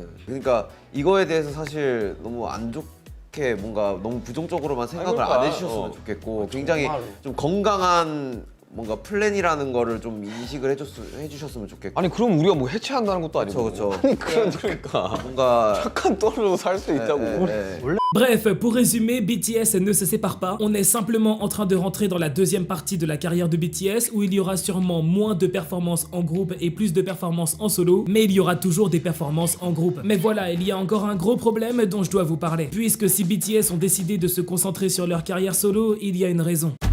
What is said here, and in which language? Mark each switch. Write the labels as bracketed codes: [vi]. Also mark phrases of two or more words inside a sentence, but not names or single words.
[ko] 그러니까 이거에 대해서 사실 너무 안 좋게 뭔가 너무 부정적으로만 생각을 안 해주셨으면 좋겠고 굉장히 정말로. 좀 건강한 뭔가 플랜이라는 거를 좀 인식을 해주셨으면 좋겠고. 아니 그럼 우리가 뭐 해체한다는 것도 아니고. 그쵸. 아니 그러니까 뭔가 착한 떨어로 살 수 있다고. [fr] Bref, pour résumer, BTS ne se sépare pas. On est simplement en train de rentrer dans la deuxième partie de la carrière de BTS où il y aura sûrement moins de performances en groupe et plus de performances en solo, mais il y aura toujours des performances en groupe. Mais voilà, il y a encore un gros problème dont je dois vous parler. Puisque si BTS ont décidé de se concentrer sur leur carrière solo, il y a une raison.